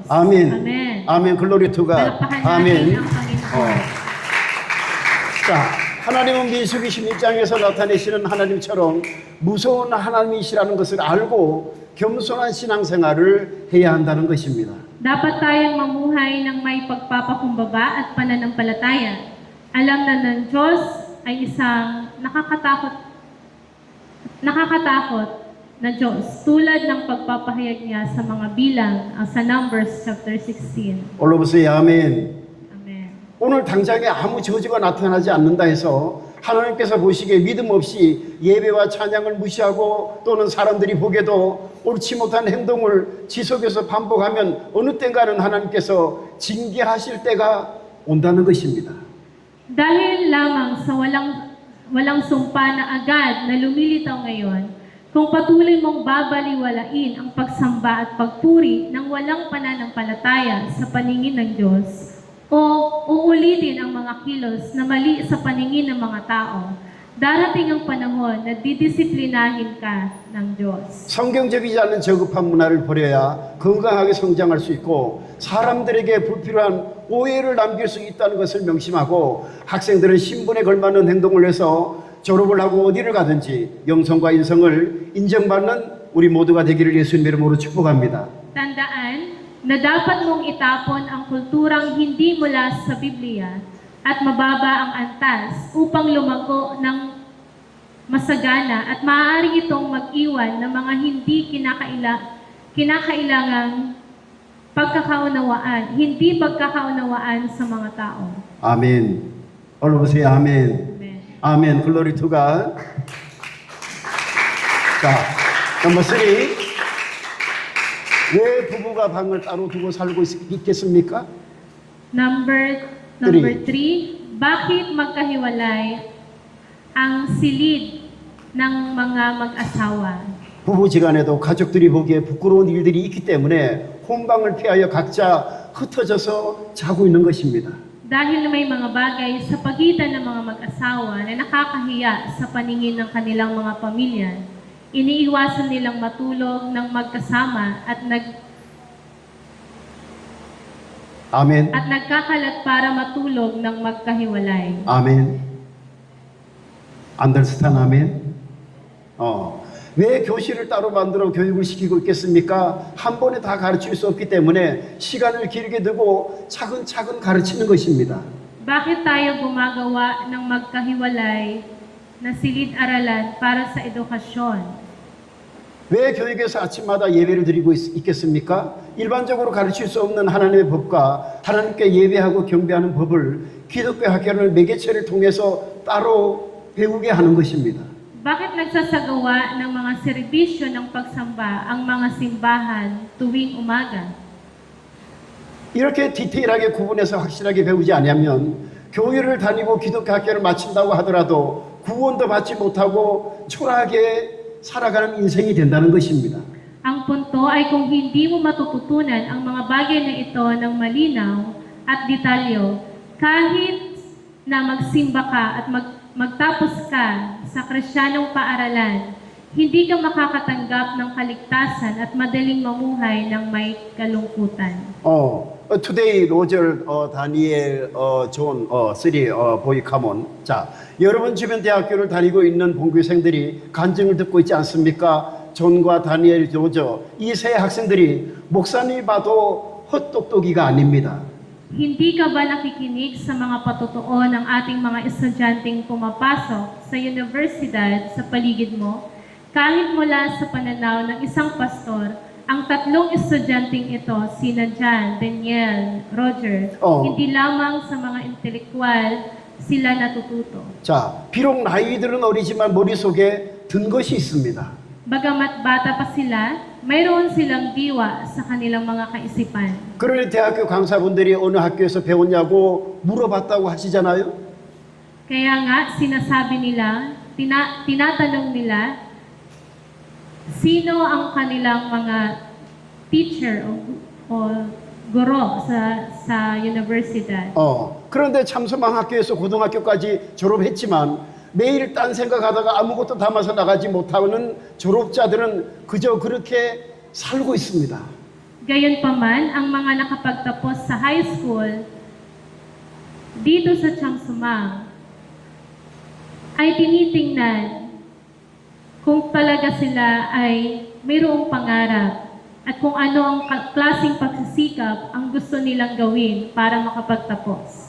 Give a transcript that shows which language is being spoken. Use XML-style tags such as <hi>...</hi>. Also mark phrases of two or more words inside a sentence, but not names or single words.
<ko>아멘.</ko> <tl>Amen.</tl> <ko>아멘.</ko> <en>Glory to God.</en> <tl>Palakpakan natin</tl> <ko>아멘.</ko> <tl>ang Panginoon.</tl> <ko>자, 하나님은 민수기 16장에서 나타내시는 하나님처럼 무서운 하나님이시라는 것을 알고 겸손한 신앙생활을 해야 한다는 것입니다.</ko> <tl>Dapat tayong mamuhay ng may pagpapakumbaba at pananampalataya. Alam na ng Diyos ay isang nakakatakot na Diyos, tulad ng pagpapahayag niya sa mga bilang sa</tl> <en>Numbers chapter 16.</en> <ko>올라보세요. 아멘.</ko> <tl>Amen.</tl> <ko>오늘 당장에 아무 저주가 나타나지 않는다 해서 하나님께서 보시기에 믿음 없이 예배와 찬양을 무시하고 또는 사람들이 보게도 옳지 못한 행동을 지속해서 반복하면 어느 때인가는 하나님께서 징계하실 때가 온다는 것입니다.</ko> <tl>Dahil lamang sa walang sumpa na agad na lumilitaw ngayon, kung patuloy mong babaliwalain ang pagsamba at pagpuri ng walang pananampalataya sa paningin ng Diyos, o uulitin ang mga kilos na mali sa paningin ng mga tao, darating ang panahon na didisiplinahin ka ng Diyos.</tl> <ko>성경적이지 않은 저급한 문화를 버려야 건강하게 성장할 수 있고 사람들에게 불필요한 오해를 남길 수 있다는 것을 명심하고 학생들은 신분에 걸맞는 행동을 해서 졸업을 하고 어디를 가든지 영성과 인성을 인정받는 우리 모두가 되기를 예수님 이름으로 축복합니다.</ko> <tl>Tandaan na dapat mong itapon ang kulturang hindi mula sa Biblia at mababa ang antas upang lumago ng masagana at maaari itong mag-iwan ng mga hindi kinakailangang hindi pagkakaunawaan sa mga tao.</tl> <ko>아멘. 올라보세요. 아멘.</ko> <tl>Amen.</tl> <ko>아멘.</ko> <en>Glory toga.</en> <ko>자, 넘버 3. 왜 부부가 방을 따로 두고 살고 있겠습니까?</ko> <tl>Number 3, bakit magkahiwalay ang silid ng mga mag-asawa?</tl> <ko>부부지간에도 가족들이 보기에 부끄러운 일들이 있기 때문에 혼방을 피하여 각자 흩어져서 자고 있는 것입니다.</ko> <tl>Dahil may mga bagay sa pagitan ng mga mag-asawa na nakakahiya sa paningin ng kanilang mga pamilya, iniiwasan nilang matulog ng magkasama at</tl> <ko>아멘.</ko> <tl>nagkakalat para matulog ng magkahiwalay.</tl> <ko>아멘.</ko> <en>Understand?</en> <ko>아멘. 왜 교실을 따로 만들어 교육을 시키고 있겠습니까? 한 번에 다 가르칠 수 없기 때문에 시간을 길게 두고 차근차근 가르치는 것입니다.</ko> <tl>Bakit tayo gumagawa ng magkahiwalay na silid-aralan para sa edukasyon?</tl> <ko>왜 교육에서 아침마다 예배를 드리고 있겠습니까? 일반적으로 가르칠 수 없는 하나님의 법과 하나님께 예배하고 경배하는 법을 기독교 학교를 매개체를 통해서 따로 배우게 하는 것입니다.</ko> <tl>Bakit nagsasagawa ng mga serbisyo ng pagsamba ang mga simbahan tuwing umaga?</tl> <ko>이렇게 디테일하게 구분해서 확실하게 배우지 않으면 교회를 다니고 기독교 학교를 마친다고 하더라도 구원도 받지 못하고 초라하게 살아가는 인생이 된다는 것입니다.</ko> <tl>Ang punto ay kung hindi mo matututunan ang mga bagay na ito ng malinaw at detalyo, kahit na magsimba ka at magtapos ka sa Kristiyanong paaralan, hindi ka makakatanggap ng kaligtasan at madaling mamuhay ng may kalungkutan.</tl> <en>Today, Roger, Daniel, John, three, boy, come on.</en> <ko>자, 여러분 주변 대학교를 다니고 있는 본교생들이 간증을 듣고 있지 않습니까? 존과 다니엘, 로저, 이 세 학생들이 목사님이 봐도 헛똑똑이가 아닙니다.</ko> <tl>Hindi ka ba nakikinig sa mga patotoo ng ating mga estudyanteng pumapasok sa universidad sa paligid mo? Kahit mula sa pananaw ng isang pastor, ang tatlong estudyanteng ito, sina John, Daniel, Roger, hindi lamang sa mga intelektual sila natututo.</tl> <ko>자, 비록 나이들은 어리지만 머릿속에 든 것이 있습니다.</ko> <tl>Bagamat bata pa sila, mayroon silang diwa sa kanilang mga kaisipan.</tl> <ko>그러니 대학교 강사분들이 어느 학교에서 배웠냐고 물어봤다고 하시잖아요.</ko> <tl>Kaya nga, sinasabi nila, tinatanong nila, sino ang kanilang mga teacher o guro sa universidad.</tl> <ko>그런데 참소망 학교에서 고등학교까지 졸업했지만 매일 딴 생각하다가 아무것도 담아서 나가지 못하는 졸업자들은 그저 그렇게 살고 있습니다.</ko> <tl>Gayunpaman, ang mga nakapagtapos sa</tl> <en>high school</en> <tl>dito sa Changsumang ay tinitingnan kung talaga sila ay mayroong pangarap at kung ano ang klaseng pagsisikap ang gusto nilang gawin para makapagtapos.</tl>